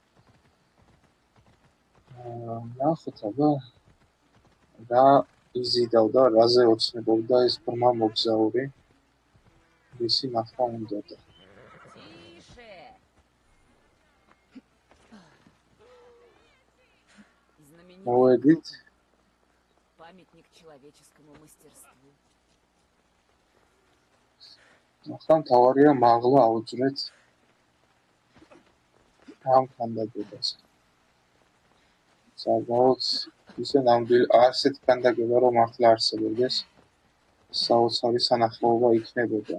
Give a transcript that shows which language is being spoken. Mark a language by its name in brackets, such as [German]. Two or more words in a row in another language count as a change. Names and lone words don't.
[Georgian] ნახოთ აბა რა იზიდავდა, რაზე ოცნებობდა ეს ბრმა მოგზაური. ისი ნახვა უნდოდა. მოვედით [Russian] памятник человеческому мастерству. [Georgian] ახლა თავარია მაღლა აუძვრეთ ამ კანდიდატებს. საბოლოოდ ისე ნამდვილ ასეთ კანდიდატება რომ ახლა არსებობდეს საოცარი სანახაობა იქნებოდა.